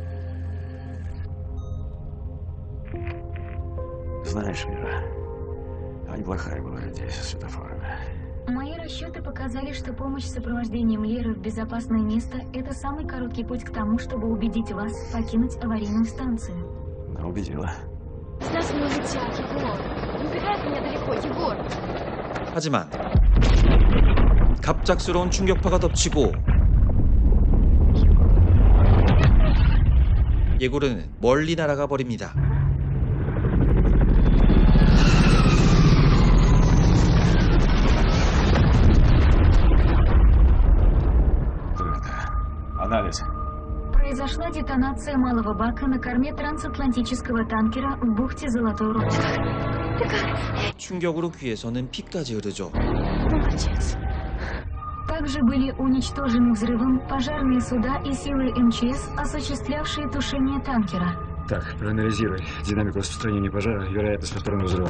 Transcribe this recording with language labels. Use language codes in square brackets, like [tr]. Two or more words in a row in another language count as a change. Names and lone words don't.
[ru] Знаешь, Мира, А неплохая была идея со светофорами. Мои расчеты показали, что помощь с сопровождением Леры в безопасное место – это самый короткий путь к тому, чтобы убедить вас покинуть аварийную станцию. Ну, убедила. С нас не улетят, Егор. Убегай от меня далеко, Егор. [ko] 하지만 갑작스러운 충격파가 덮치고 예고르는 멀리 날아가 버립니다. [ru] Анализ. Произошла детонация малого бака на корме трансатлантического танкера в бухте Золотой Рог. [ko] 충격으로 귀에서는 피까지 흐르죠. [ru] Также были уничтожены взрывом пожарные суда и силы МЧС, осуществлявшие тушение танкера. Так, проанализируй динамику распространения пожара и вероятность повторного взрыва.